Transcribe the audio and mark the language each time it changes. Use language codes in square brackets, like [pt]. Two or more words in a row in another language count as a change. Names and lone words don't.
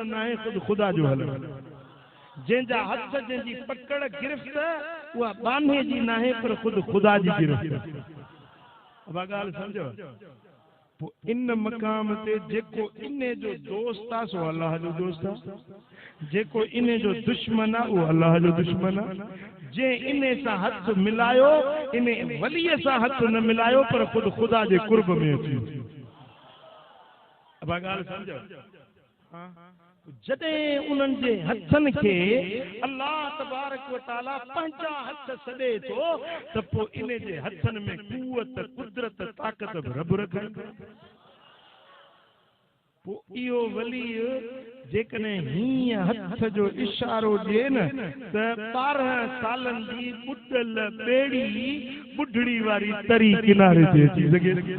[sd] न आहे ख़ुदि खुदा जो हलण जंहिंजा हथ जंहिंजी पकड़ गिरफ़्त उहा बाने जी न आहे पर ख़ुदि खुदा जी गिरफ़्त अब ॻाल्हि सम्झो पोइ इन मक़ाम ते जेको इने जो दोस्त आहे सो अल्लाह जो दोस्त आहे जेको इने जो दुश्मन आहे उहो अल्लाह जो दुश्मन आहे जंहिं इने सां हथ मिलायो इन वलीअ सां हथ न मिलायो पर ख़ुदि खुदा जे कुर्ब में अची अब ॻाल्हि सम्झो जॾहिं उन्हनि जे हथनि खे अल्लाह [ar] تبارك وتعالى [sd] पंहिंजा हथ सॾे थो त पोइ इन जे हथनि में कुवत कुदरत ताक़त रब रखनि पोइ इहो वली जेकॾहिं हीअं हथ जो इशारो ॾिए न त 12 सालनि जी ॿुॾल ॿेड़ी ॿुढड़ी वारी तरी किनारे ते अची सघे